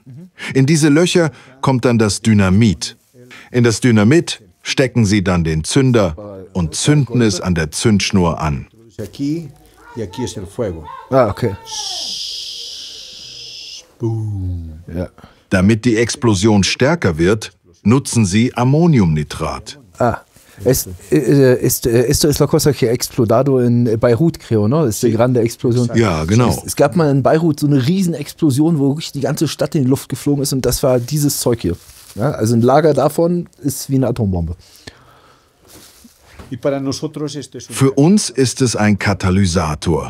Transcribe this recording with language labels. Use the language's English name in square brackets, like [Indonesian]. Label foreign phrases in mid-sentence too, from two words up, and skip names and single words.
[German] In diese Löcher kommt dann das Dynamit. In das Dynamit stecken sie dann den Zünder und zünden es an der Zündschnur an. Ah, okay. Ja. Damit die Explosion stärker wird, nutzen sie Ammoniumnitrat. [Spanish] Ah. Esto es la cosa que explodado in Beirut, creo, ne? [German] Das ist die grande Explosion. Ja, genau. Es gab mal in Beirut so eine riesen Explosion, wo wirklich die ganze Stadt in die Luft geflogen ist und das war dieses Zeug hier. Ja, also ein Lager davon ist wie eine Atombombe. Für uns ist es ein Katalysator.